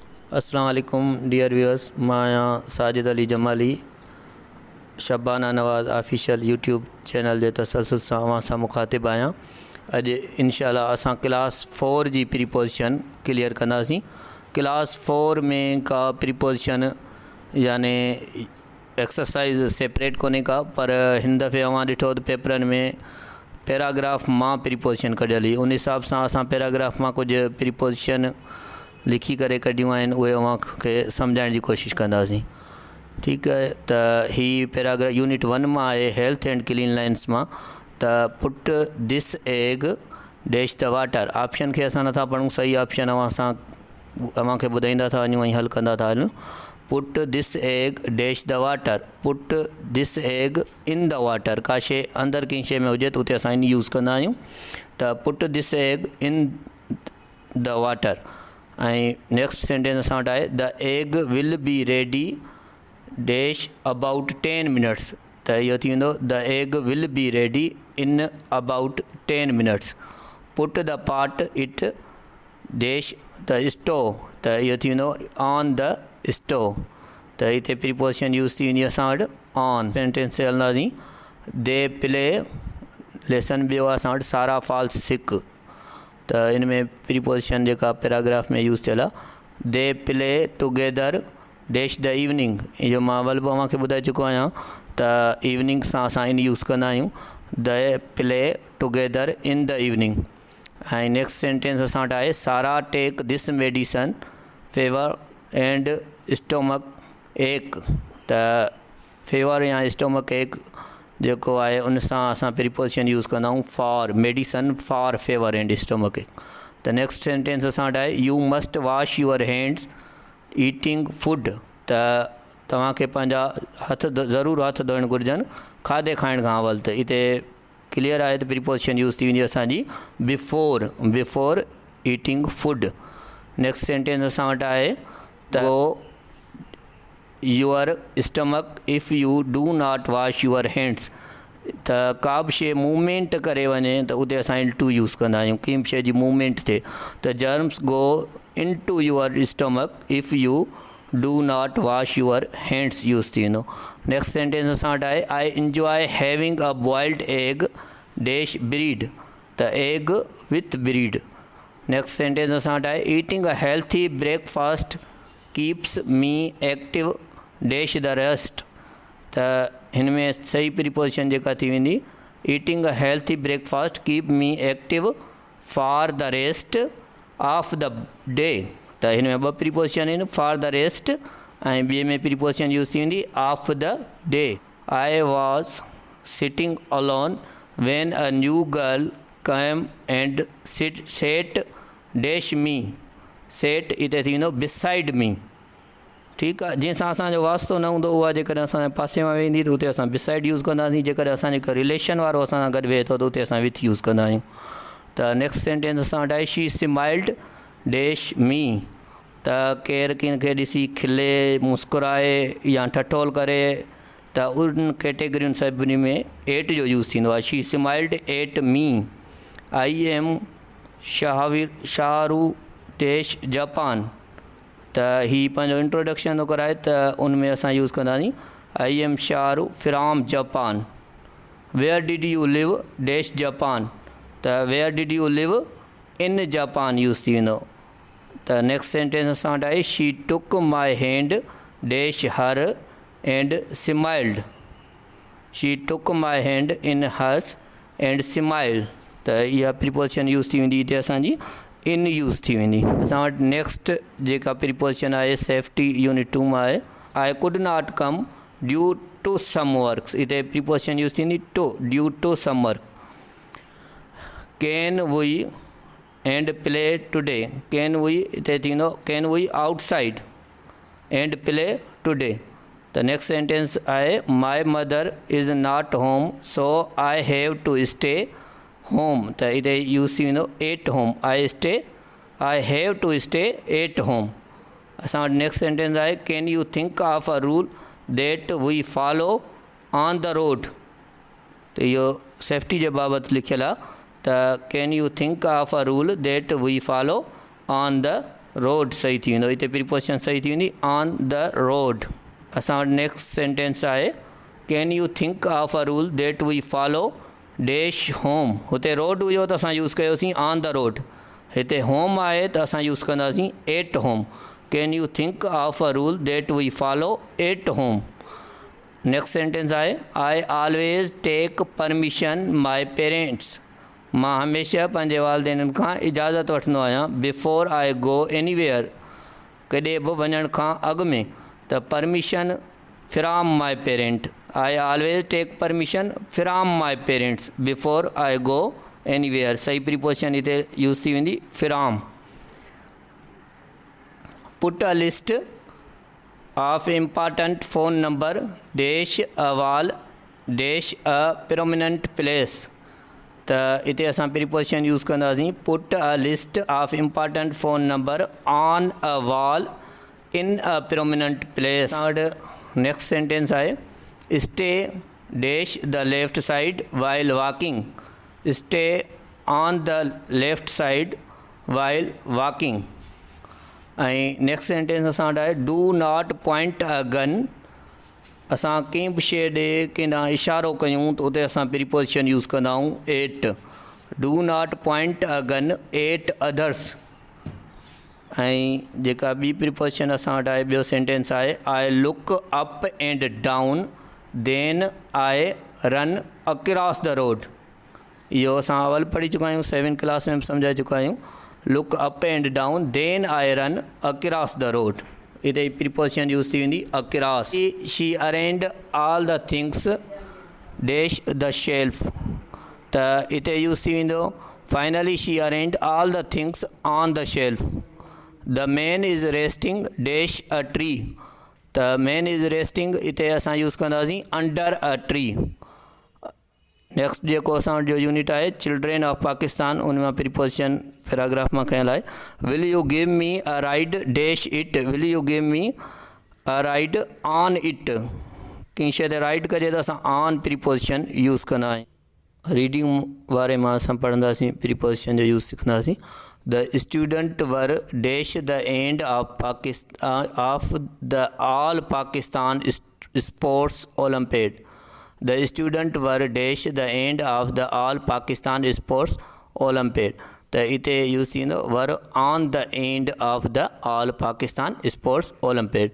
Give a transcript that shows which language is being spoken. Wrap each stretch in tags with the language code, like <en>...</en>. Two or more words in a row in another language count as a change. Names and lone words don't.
<ar>السلام عليكم</ar> <en>dear viewers,</en> <sd>मैं साजिद अली जमाली शबाना नवाज़</sd> <en>official YouTube channel</en> <sd>जे तसलसल सां मुखातिब आहियां। अॼु इंशाअल्लाह असां क्लास 4 जी प्रीपोजिशन क्लियर कंदासीं। क्लास 4 में का प्रीपोजिशन यानी एक्सरसाइज सेपरेट कोन्हे का, पर हिन दफ़े अवां ॾिठो त पेपरनि में पैराग्राफ मां प्रीपोजिशन कढियल हुई। उन हिसाब सां असां पैराग्राफ मां कुझु प्रीपोजिशन लिखी करे कढियूं आहिनि, उहे अव्हांखे सम्झाइण जी कोशिशि कंदासीं। ठीकु आहे, त ही पैराग्राफ यूनिट 1 मां आहे,</sd> <en>health and clean lines</en> <sd>मां।</sd> <en>त put this egg dash the water.</en> <sd>ऑप्शन खे असां नथा पढ़ूं, सही ऑप्शन अव्हांखे ॿुधाईंदा था वञूं ऐं हल कंदा था हलूं।</sd> <en>put this egg dash the water, put this egg in the water.</en> <sd>का शइ अंदरि कंहिं शइ में हुजे त उते असां इन यूज़ कंदा आहियूं।</sd> <en>त put this egg in the water.</en> <sd>ऐं</sd> <en>next sentence</en> <sd>असां वटि आहे,</sd> <en>the egg will be ready dash about 10 minutes.</en> <sd>त इहो थी वेंदो,</sd> <en>the egg will be ready in about 10 minutes. put the pot it dash the stove.</en> <sd>त इहो थी वेंदो</sd> <en>on the stove.</en> <sd>त हिते प्रीपोजिशन यूज़ थी वेंदी असां वटि ऑन। सेंटेंस ते हलंदासीं,</sd> <en>they play.</en> <sd>लेसन ॿियो आहे असां वटि सारा</sd> <en>falls sick.</en> <sd>त इन में प्रीपोजिशन जेका पैराग्राफ में यूज़ थियल आहे,</sd> <en>they play together dash the evening.</en> <sd>इहो मां अवल बि अव्हांखे ॿुधाए चुको आहियां त इवनिंग सां असां इन यूज़ कंदा आहियूं,</sd> <en>they play together in the evening.</en> <sd>ऐं</sd> <en>next sentence</en> <sd>असां वटि आहे,</sd> <en>Sara take this medicine fever and stomach ache.</en> <sd>त फेवर या</sd> <en>stomach ache</en> <sd>जेको आहे उन सां असां प्रीपोजिशन यूज़ कंदा आहियूं फॉर,</sd> <en>medicine for fever and stomach ache.</en> <sd>त</sd> <en>next sentence</en> <sd>असां वटि आहे,</sd> <en>you must wash your hands eating food.</en> <sd>त तव्हांखे पंहिंजा हथ ज़रूरु हथ धोइण घुरिजनि खाधे खाइण खां अवल। त हिते क्लियर आहे त प्रीपोजिशन यूज़ थी वेंदी असांजी</sd> <en>before eating food. next sentence</en> <sd>असां वटि आहे, त</sd> <en>your stomach if you do not wash your hands.</en> <sd>त का बि शइ मूवमेंट करे वञे त उते असां</sd> <en>in to</en> <sd>यूज़ कंदा आहियूं, कंहिं बि शइ जी मूवमेंट थिए।</sd> <en>germs go in to your stomach if you do not wash your hands</en> <sd>यूज़ थी वेंदो।</sd> <en>next sentence</en> <sd>असां वटि आहे,</sd> <en>I enjoy having a boiled egg dash bread. त egg with bread. next sentence</en> <sd>असां वटि आहे,</sd> <en>eating a healthy breakfast keeps me active dash the rest.</en> <sd>त हिन में सही प्रीपोजिशन जेका थी वेंदी,</sd> <en>eating a healthy breakfast keep me active for the rest of the day.</en> <sd>त हिन में ॿ प्रीपोजिशन आहिनि,</sd> <en>for the rest</en> <sd>ऐं ॿिए में प्रीपोजिशन यूज़ थी वेंदी</sd> <en>of the day. I was sitting alone when a new girl came and sat dash me. sat हिते थी वेंदो beside me।</en> <sd>ठीकु आहे, जंहिंसां असांजो वास्तो न हूंदो, उहा जेकॾहिं असांजे पासे में वेंदी त उते असां बिसाइड यूज़ कंदासीं। जेकॾहिं असांजे हिकु रिलेशन वारो असां सां गॾु वेहे थो त उते असां विथ यूज़ कंदा आहियूं। त</sd> <en>next sentence</en> <sd>असां वटि आहे,</sd> <en>she smiled dash me.</en> <sd>त केरु कंहिंखे ॾिसी खिले, मुस्कुराए या ठठोल करे, त उन कैटेगरियुनि सभिनी में एट जो यूज़ थींदो आहे।</sd> <en>she smiled at me. I am Shahru dash Japan.</en> <sd>त हीअ पंहिंजो इंट्रोडक्शन थो कराए, त उन में असां यूज़ कंदासीं</sd> <en>I am Shahru from Japan. where did you live dash Japan. त where did you live in Japan</en> <sd>यूज़ थी वेंदो। त</sd> <en>next sentence</en> <sd>असां वटि आहे,</sd> <en>she took my hand dash her and smiled. she took my hand in hers and smiled.</en> <sd>त इहा प्रीपोजिशन यूज़ थी वेंदी, हिते असांजी इन यूज़ थी वेंदी। असां वटि नेक्स्ट जेका प्रीपोजिशन आहे</sd> <en>safety unit</en> <sd>2 में आहे,</sd> <en>I could not come due to some works.</en> <sd>हिते प्रीपोजिशन यूज़ थींदी</sd> <en>to, due to some work. can we and play today. कैन वी</en> <sd>हिते थींदो</sd> <en>can we outside and play today.</en> <sd>त नेक्स्ट सेंटेंस आहे,</sd> <en>my mother is not home so I have to stay home.</en> <sd>त हिते यूज़ थी वेंदो</sd> <en>at home. I have to stay at home.</en> <sd>असां वटि</sd> <en>next sentence</en> <sd>आहे,</sd> <en>can you think of a rule that we follow on the road.</en> <sd>त इहो सेफ्टी जे बाबति लिखियलु आहे।</sd> <en>त can you think of a rule that we follow on the road</en> <sd>सही थी वेंदो, हिते</sd> <en>प्रीपोजिशन</en> <sd>सही थी वेंदी</sd> <en>on the road.</en> <sd>असां वटि नेक्स्ट सेंटेंस आहे</sd> <en>can you think of a rule that we follow dash home.</en> <sd>हुते रोड हुयो त असां यूज़ कयोसीं</sd> <en>on the road,</en> <sd>हिते होम आहे त असां यूज़ कंदासीं</sd> <en>at home. can you think of a rule that we follow at home. नेक्स्ट सेंटेंस आहे I always take permission my parents.</en> <sd>मां हमेशह पंहिंजे वालदेननि खां इजाज़त वठंदो आहियां</sd> <en>before I go anywhere,</en> <sd>कॾहिं बि वञण खां अॻु में।</sd> <en>त permission from my parent, I always take permission from my parents before I go anywhere.</en> <sd>सही प्रीपोजिशन हिते यूज़ थी वेंदी फ्राम।</sd> <en>put a list of important phone number dash a wall dash a prominent place.</en> <sd>त हिते असां प्रीपोजिशन यूज़ कंदासीं</sd> <en>put a list of important phone number on a wall in a prominent place.</en> <sd>नेक्स्ट सेंटेंस आहे</sd> <en>stay dash the left side while walking. stay on the left side while walking.</en> <sd>ऐं नेक्स्ट सेंटेंस असां वटि आहे</sd> <en>do not point a gun.</en> <sd>असां कंहिं बि शइ ॾे कंहिं ॾांहुं इशारो कयूं त उते असां प्रीपोजिशन यूज़ कंदा आहियूं एट।</sd> <en>do not point a gun at others.</en> <sd>ऐं जेका ॿी प्रीपोजिशन असां वटि आहे</sd> <en>ॿियो सेंटेंस आहे I look up and down then I run across the road.</en> <sd>इहो असां अवल पढ़ी चुका आहियूं, 7th क्लास में सम्झाए चुका आहियूं।</sd> <en>look up and down then I run across the road.</en> <sd>हिते प्रीपोजिशन यूज़ थी वेंदी अक्रॉस।</sd> <en>she arranged all the things dash the shelf.</en> <sd>त हिते यूज़ थी वेंदो</sd> <en>finally she arranged all the things on the shelf. the man is resting dash a tree. the man is resting</en> <sd>हिते असां यूज़ कंदासीं</sd> <en>under a tree.</en> <sd>नेक्स्ट जेको असां जो यूनिट आहे</sd> <en>Children of Pakistan,</en> <sd>उन मां प्रीपोजिशन पैराग्राफ में कयल आहे</sd> <en>will you give me a ride dash it. will you give me a ride on it.</en> <sd>कंहिं शइ ते राइड कजे त असां ऑन प्रीपोजिशन यूज़ कंदा आहियूं। रीडिंग वारे मां असां पढ़ंदासीं प्रीपोजिशन जो यूज़ सिखंदासीं।</sd> <en>the student were dash the end of Pakistan of the all Pakistan sports Olympiad. The student were dash the end of the all Pakistan sports Olympiad.</en> <sd>त हिते यूज़ थींदो</sd> <en>were on the end of the all Pakistan sports Olympiad.</en>